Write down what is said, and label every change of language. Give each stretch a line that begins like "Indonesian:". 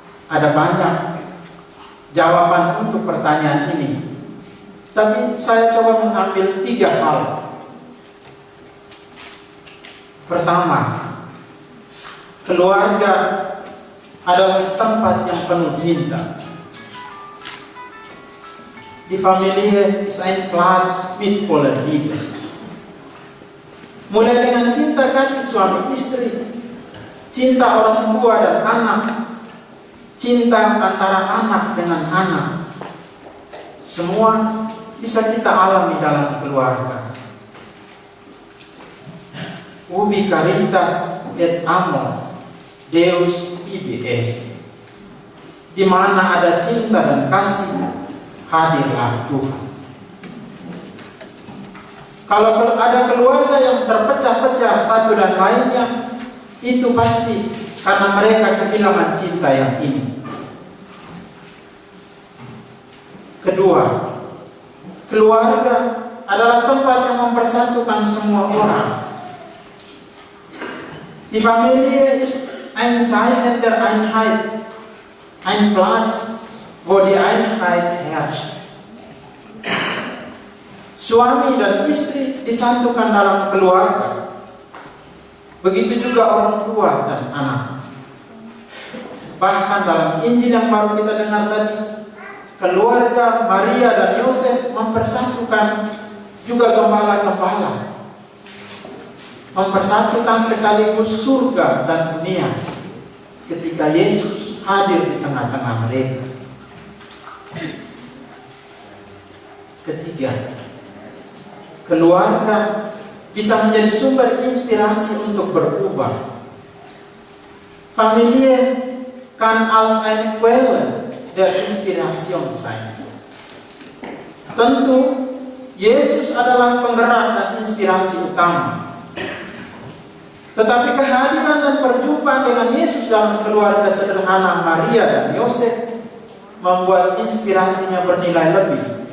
Indonesian: Ada banyak jawaban untuk pertanyaan ini. Tapi saya coba mengambil 3 hal. Pertama, keluarga adalah tempat yang penuh cinta.
German: Die Familie ist ein Platz mit voller Liebe.
Indonesian: Mulai dengan cinta kasih suami istri, cinta orang tua dan anak, cinta antara anak dengan anak. Semua bisa kita alami dalam keluarga.
Latin: Ubi caritas et amor Deus ibi est.
Indonesian: Di mana ada cinta dan kasih, hadirlah Tuhan. Kalau ada keluarga yang terpecah-pecah satu dan lainnya, itu pasti karena mereka kehilangan cinta yang ini. Kedua, keluarga adalah tempat yang mempersatukan semua orang.
German: Die Familie ist ein Zeichen der Einheit, ein Platz, wo die Einheit herrscht.
Indonesian: Suami dan istri disatukan dalam keluarga. Begitu juga orang tua dan anak. Bahkan dalam Injil yang baru kita dengar tadi, keluarga Maria dan Yosef mempersatukan juga gembala-gembala. Mempersatukan sekaligus surga dan dunia ketika Yesus hadir di tengah-tengah mereka. Ketiga, keluarga bisa menjadi sumber inspirasi untuk berubah.
German: Familie kann als eine Quelle der Inspiration sein.
Indonesian: Tentu Yesus adalah penggerak dan inspirasi utama. Tetapi kehadiran dan perjumpaan dengan Yesus dalam keluarga sederhana Maria dan Yosef membuat inspirasinya bernilai lebih.